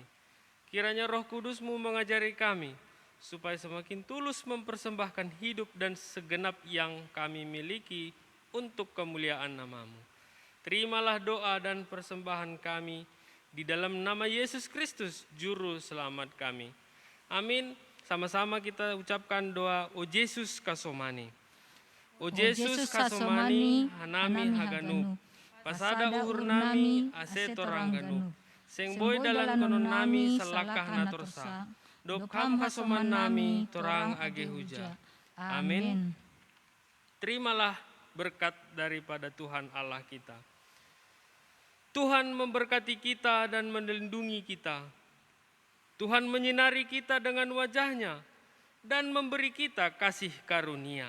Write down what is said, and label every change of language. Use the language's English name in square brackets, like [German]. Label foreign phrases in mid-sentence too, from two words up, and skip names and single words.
[Indonesian] Kiranya Roh Kudus-Mu mengajari kami, supaya semakin tulus mempersembahkan hidup dan segenap yang kami miliki untuk kemuliaan nama-Mu. Terimalah doa dan persembahan kami di dalam nama Yesus Kristus, Juru Selamat kami. Amin. Sama-sama kita ucapkan doa, [Batak Simalungun] O Yesus kasomani. O Yesus kasomani, hanami haganu. Pasada uhur nami, aseto rangganu. Seng boy dalan konon nami, salakah natursa. Dokam kasoman nami, torang age huja. [Indonesian] Amin. Terimalah berkat daripada Tuhan Allah kita. Tuhan memberkati kita dan melindungi kita. Tuhan menyinari kita dengan wajah-Nya dan memberi kita kasih karunia.